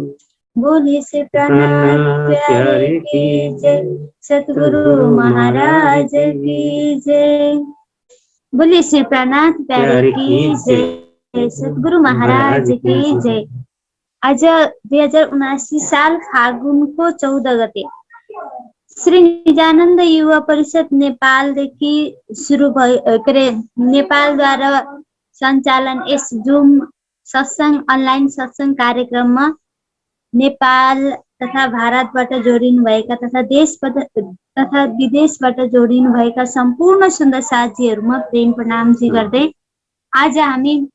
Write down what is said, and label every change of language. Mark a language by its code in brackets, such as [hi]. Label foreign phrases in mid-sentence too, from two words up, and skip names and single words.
[hi] बोलिए श्री प्राणनाथ प्यारे की जय, सतगुरु महाराज की जय। बोलिए श्री प्राणनाथ प्यारे की जय, सतगुरु महाराज की जय। [ne] आज 2079 साल फागुनको 14 गते श्री निजानन्द युवा परिषद नेपालदेखि सुरु भयो नेपालद्वारा सञ्चालन यस जुम सत्संग अनलाइन सत्संग कार्यक्रममा नेपाल तथा भारतबाट जोडिनु भएका तथा देशबाट तथा विदेशबाट जोडिनु भएका सम्पूर्ण सुन्दर साथीहरुमा प्रेम प्रणामजी गर्दै आज हामी